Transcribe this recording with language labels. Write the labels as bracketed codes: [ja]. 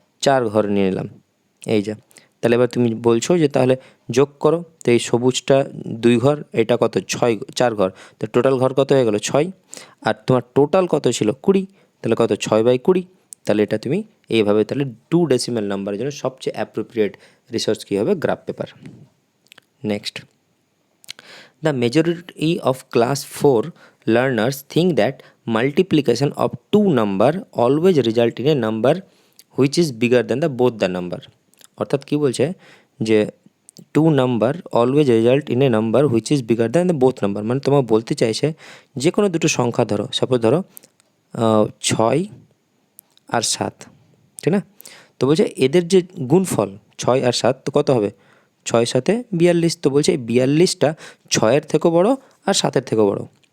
[bn] 4 ঘর নিয়ে নিলাম, এই যে। তাহলে এবার তুমি বলছো যে তাহলে যোগ করো, তো এই সবুজটা 2 ঘর, এটা কত 4 ঘর, তো টোটাল ঘর কত হয়ে গেল 6, আর তোমার টোটাল কত ছিল 20, তাহলে কত 6/20। তাহলে এটা তুমি এইভাবে তাহলে 2 ডেসিমাল নাম্বারের জন্য সবচেয়ে অ্যাপ্রোপ্রিয়েট রিসোর্স কী হবে, graph paper. [en] Next, the majority of class 4 learners think that multiplication of two number always result in a number which is bigger than the both the number। [bn] অর্থাৎ কি বলছে যে [en] two number always result in a number which is bigger than the both number, [bn] মানে তোমার বলতে চাইছে যে কোনো দুটো সংখ্যা ধরো, সাপোজ ধরো 6 আর 7, ঠিক না? তো বলছে এদের যে গুণফল 6 আর 7, তো কত হবে 6 7 42, তো বলছে এই 42টা 6-এর থেকেও বড়ো আর 7-এর থেকেও বড়ো।